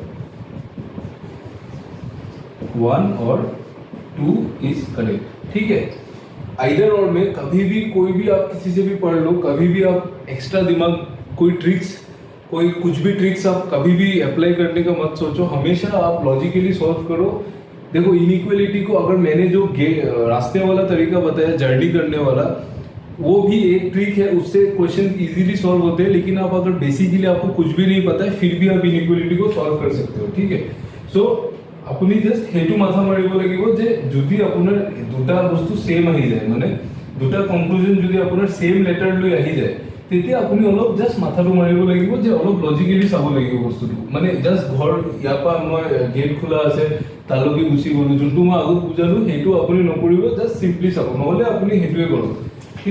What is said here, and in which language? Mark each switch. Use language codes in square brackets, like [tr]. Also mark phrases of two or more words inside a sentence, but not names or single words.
[hi] 1 और 2 [en] is correct [hi] ठीक है आइदर और में कभी भी कोई भी आप किसी से भी पढ़ लो कभी भी आप एक्स्ट्रा दिमाग कोई कुछ भी ट्रिक्स आप कभी भी अप्लाई करने का मत सोचो हमेशा आप लॉजिकली सॉल्व करो देखो इनइक्वालिटी को अगर मैंने जो रास्ते वाला तरीका बताया जर्नी करने वाला वो भी एक ट्रिक है उससे क्वेश्चन इजीली सॉल्व होते हैं लेकिन आप अगर बेसिकली आपको कुछ भी नहीं पता है फिर भी आप इनइक्वालिटी को सॉल्व कर सकते हो ठीक है [as] सो আপুনি জাস্ট সেইটো মাথা মাৰিব লাগিব যে যদি আপোনাৰ দুটা বস্তু সেম আহি যায় মানে দুটা কনক্লুজন যদি আপোনাৰ [en] same letter [as] লৈ আহি যায় তেতিয়া আপুনি অলপ জাস্ট মাথাটো মাৰিব লাগিব যে অলপ লজিকেলি চাব লাগিব বস্তুটো মানে জাস্ট ঘৰ ইয়াৰ পৰা মই গেট খোলা আছে তালৈকে গুচি গ'লো যোনটো মই আগত বুজালো সেইটো আপুনি নকৰিব [en] just simply [as] চাব নহ'লে আপুনি সেইটোৱে কৰক ঠিক